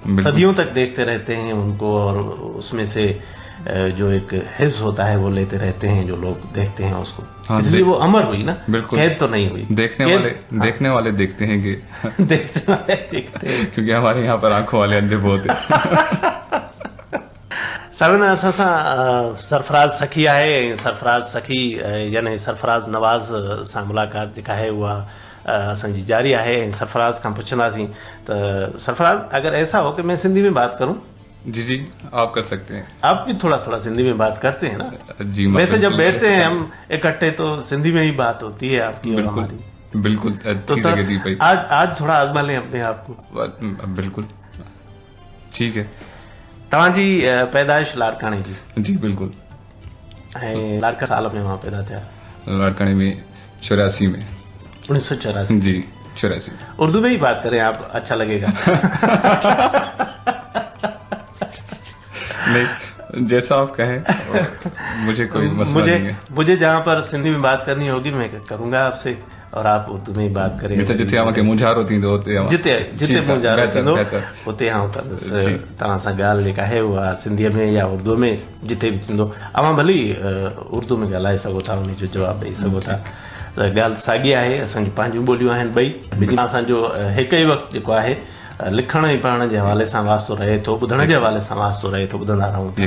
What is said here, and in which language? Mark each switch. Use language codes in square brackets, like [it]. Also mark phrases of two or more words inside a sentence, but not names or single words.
[ur] صدیوں تک دیکھتے رہتے ہیں ان کو، اور اس میں سے جو ایک حصہ ہوتا ہے وہ لیتے رہتے ہیں جو لوگ دیکھتے ہیں اس کو, हाँ, اسی لیے وہ امر ہوئی نا, बिल्कुल। قید تو نہیں ہوئی. دیکھنے والے دیکھتے ہیں کہ دیکھنے والے دیکھتے ہیں کیونکہ ہمارے یہاں پر آنکھوں والے اندھے بہت ہیں. [sd] साबिन असां सां सरफराज सखी आहे। सरफराज सखी यानी सरफराज नवाज़ सां मुलाक़ात जेका आहे उहा असांजी जारी आहे। सरफराज खां पुछंदासीं त सरफराज, [ur] اگر ایسا ہو کہ میں سندھی میں بات کروں? جی جی، آپ کر سکتے ہیں. آپ بھی تھوڑا تھوڑا سندھی میں بات کرتے ہیں نا? जी, ویسے جب بیٹھتے ہیں ہم اکٹھے تو سندھی میں ہی بات ہوتی ہے آپ کی اور बिल्कुल हमारी। बिल्कुल, तो اچھی جگہ دی بھائی. آج تھوڑا آزما لیں اپنے آپ کو. بالکل ٹھیک ہے. [sd] तव्हांजी पैदाइश लाड़काणे जी? [ur] جی بالکل. [sd] ऐं लाड़का साल में वहाँ पैदा थिया? [ur] لاڑکانے میں 84 میں. 1984? جی 84. اردو میں ہی بات کریں آپ، اچھا لگے گا. نہیں، جیسا آپ کہیں، مجھے کوئی مسئلہ نہیں ہے. مجھے جہاں پر سندھی میں بات کرنی ہوگی میں کروں گا آپ سے، اور آپ اردو میں ہی بات کریں. [sd] जिते आवांखे मुंझारो थींदो उते जिते मुंझारो थींदो उते आउं कंदुसि। तव्हां सां ॻाल्हि जेका आहे उहा सिंधीअ में या उर्दू में जिते बि थींदो, अवां भली उर्दू में ॻाल्हाए सघो था, उन जो जवाबु ॾेई सघो था। त ॻाल्हि साॻी आहे, असांजी पंहिंजूं ॿोलियूं आहिनि ॿई। ॿिन्ही असांजो हिकु ई वक़्तु जेको आहे लिखण ऐं पढ़ण जे हवाले सां वास्तो रहे थो, ॿुधण जे हवाले सां वास्तो रहे थो, ॿुधंदा रहूं था।